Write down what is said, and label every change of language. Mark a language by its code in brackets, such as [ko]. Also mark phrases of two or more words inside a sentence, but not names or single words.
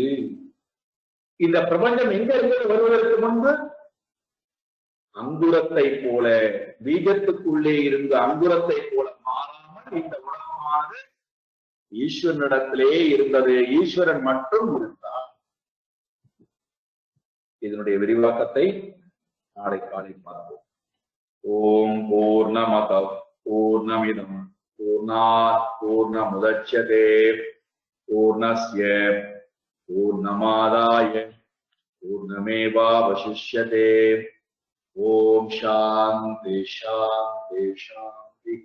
[ta] இந்த பிரபஞ்சம் எங்க இருந்து வருவதற்கு முன்பு அங்குரத்தை போல பீஜத்துக்குள்ளே இருந்து அங்குரத்தை போல மாறாமல் இந்த உலகமானது ஈஸ்வரனிடத்திலே இருந்தது. ஈஸ்வரன் மட்டும் இருந்தார். இதனுடைய விரிவாக்கத்தை நாளை காலை பார்ப்போம். [sa] ॐ पूर्णमदः पूर्णमिदं पूर्णात् पूर्णमुदच्यते पूर्णस्य पूर्णमादाय पूर्णमेवावशिष्यते. ॐ शान्तिः शान्तिः शान्तिः.